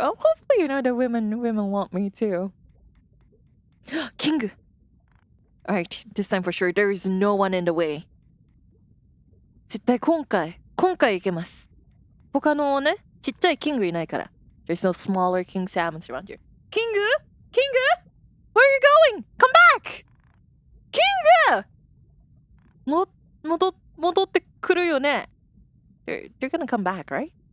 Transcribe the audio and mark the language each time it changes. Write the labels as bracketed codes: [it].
[en] Oh, hopefully, you know, the women want me too. King! Alright, this time for sure, there is no one in the way. [ja] 絶対今回いけます。他のね、ちっちゃいキングいないから。 [en] There's no smaller king salmons around here. King? Where are you going? Come back! King! [ja] 戻ってくるよね。 [en] They're gonna come back, right?